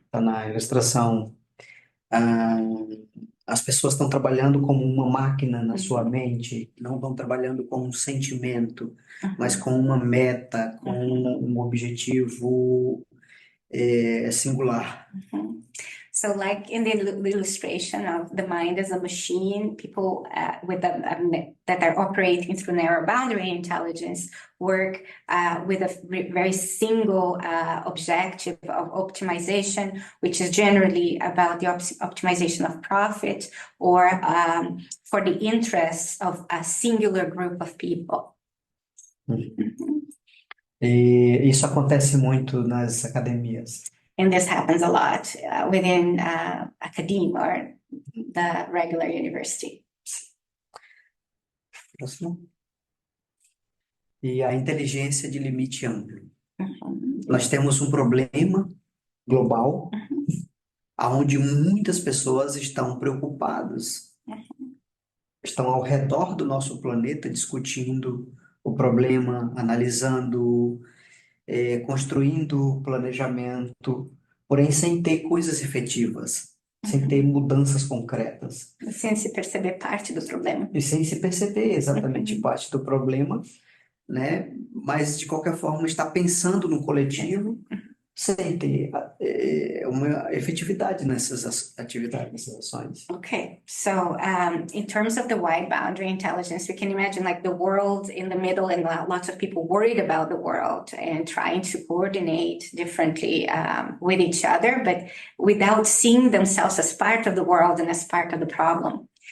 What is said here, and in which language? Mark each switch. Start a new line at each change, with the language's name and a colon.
Portuguese: Tá na ilustração, ah, as pessoas estão trabalhando como uma máquina na sua mente, não estão trabalhando com um sentimento, mas com uma meta, com um objetivo singular.
English: So, like in the illustration of the mind as a machine, people that are operating through narrow boundary intelligence work with a very single objective of optimization, which is generally about the optimization of profit or for the interests of a singular group of people.
Portuguese: E isso acontece muito nas academias.
English: And this happens a lot within academia or the regular university.
Portuguese: Próximo. E a inteligência de limite amplo. Nós temos um problema global, onde muitas pessoas estão preocupadas, estão ao redor do nosso planeta discutindo o problema, analisando, construindo planejamento, porém sem ter coisas efetivas. sem ter mudanças concretas. Sem se perceber parte do problema. E sem se perceber exatamente Uhum. parte do problema, né? Mas, de qualquer forma, está pensando no coletivo sem ter uma efetividade nessas atividades, nessas ações.
English: Okay, so in terms of the wide boundary intelligence, we can imagine like the world in the middle and lots of people worried about the world and trying to coordinate differently with each other, but without seeing themselves as part of the world and as part of the problem.